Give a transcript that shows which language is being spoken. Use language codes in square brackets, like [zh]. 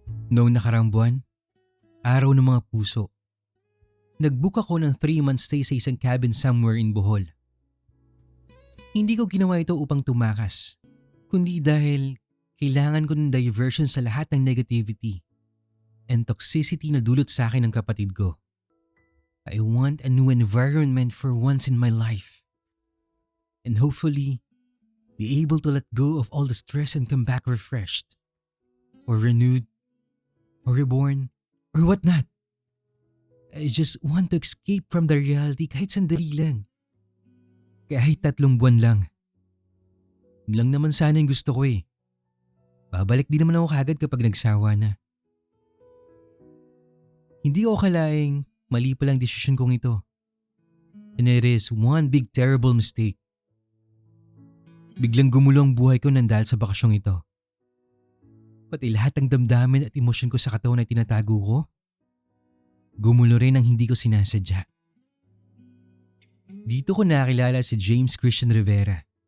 [tl] Noong nakarang buwan, araw ng mga puso, nag-book ako ng 3-month stay sa isang cabin [en] somewhere in Bohol. [tl] Hindi ko ginawa ito upang tumakas, kundi dahil kailangan ko ng diversion sa lahat ng negativity and toxicity na dulot sa akin ng kapatid ko. [en] I want a new environment for once in my life. And hopefully, be able to let go of all the stress and come back refreshed, or renewed, or reborn, or whatnot. I just want to escape from the reality [tl] kahit sandali lang. Kahit 3 buwan lang. Yun lang naman sana yung gusto ko eh. Babalik din naman ako kagad kapag nagsawa na. Hindi ko akalaing mali palang desisyon kong ito. [en] And it is one big terrible mistake. [tl] Biglang gumulo ang buhay ko nang dahil sa bakasyong ito. Pati lahat ng damdamin at emosyon ko sa katawan ay tinatago ko. Gumulo rin ang hindi ko sinasadya. Dito ko nakilala si James Christian Rivera.